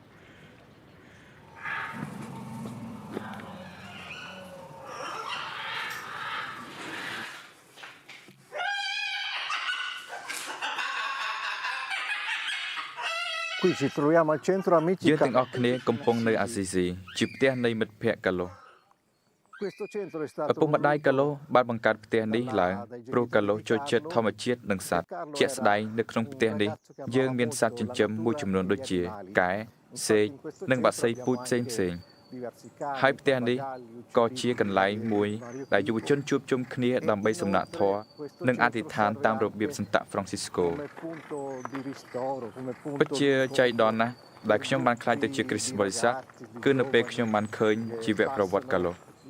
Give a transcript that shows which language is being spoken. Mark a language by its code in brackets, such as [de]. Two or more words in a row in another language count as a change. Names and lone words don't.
[it] Qui ci troviamo al centro [km] យើ [it] amici [km] ងទាំងអស់គ្នាកំពុងនៅអាស៊ីស៊ីជាផ្ទះនៃមិត្តភ័ក្តិកាឡូ [it] Questo centro è [km] ឪ [it] stato [km] ពុកម្ដាយកាឡូបានបង្កើតផ្ទះនេះឡើងព្រោះកាឡូចូលចិត្តធម្មជាតិនិងសត្វជាក់ស្ដែងនៅក្នុងផ្ទះនេះយើងមានសត្វចិញ្ចឹមមួយចំនួនដូចជាកែសេកនិងបក្សីពូជផ្សេងហើយផ្ទះនេះក៏ជាកន្លែងមួយដែលយុវជនជួបជុំគ្នាដើម្បីសំណាក់ធម៌និងអធិដ្ឋានតាមរបៀបសន្តៈហ្វ្រង់ស៊ីស្កូពិតជាចៃដន្យណាស់ដែលខ្ញុំបានខ្លាចទៅជាគ្រីស្ទបរិស័ទគឺនៅពេលខ្ញុំបានឃើញជីវប្រវត្តិកាឡូ